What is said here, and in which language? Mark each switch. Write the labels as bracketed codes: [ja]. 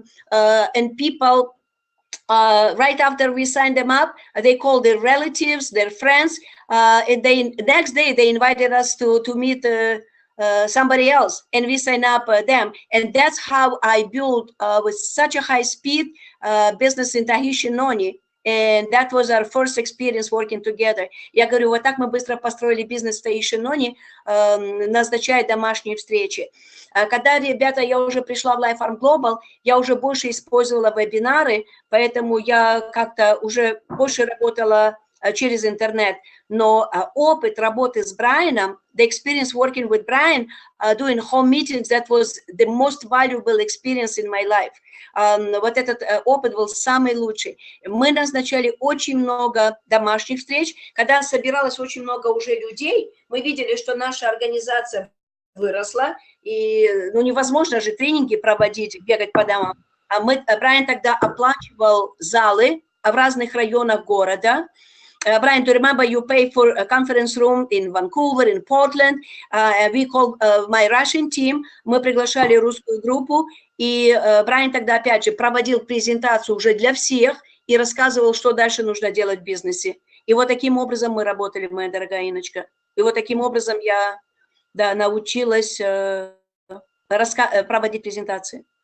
[en] And people, right after we signed them up, they called their relatives, their friends, and next day they invited us to meet somebody else, and we sign up them. And that's how I built with such a high speed business in Tahitian Noni. And that was our first experience working together. [ru] Я говорю, вот так мы быстро построили бизнес в Tahitian Noni, назначая домашние встречи. Когда, ребята, я уже пришла в Life Farm Global, я уже больше использовала вебинары, поэтому я как-то уже больше работала через интернет. Но опыт работы с Брайаном, [en] the experience working with Brian, doing home meetings, that was the most valuable experience in my life. [ru] Вот этот опыт был самый лучший. Мы назначали очень много домашних встреч. Когда собиралось очень много уже людей, мы видели, что наша организация выросла, и невозможно же тренинги проводить, бегать по домам. Брайан тогда оплачивал залы в разных районах города. [en] Brian, do you remember you pay for a conference room in Vancouver, in Portland? We called my Russian team. [ru] Мы приглашали русскую группу, и Brian тогда опять же проводил презентацию уже для всех и рассказывал, что дальше нужно делать в бизнесе. И вот таким образом мы работали, моя дорогая Инночка. И вот таким образом я научилась проводить презентации.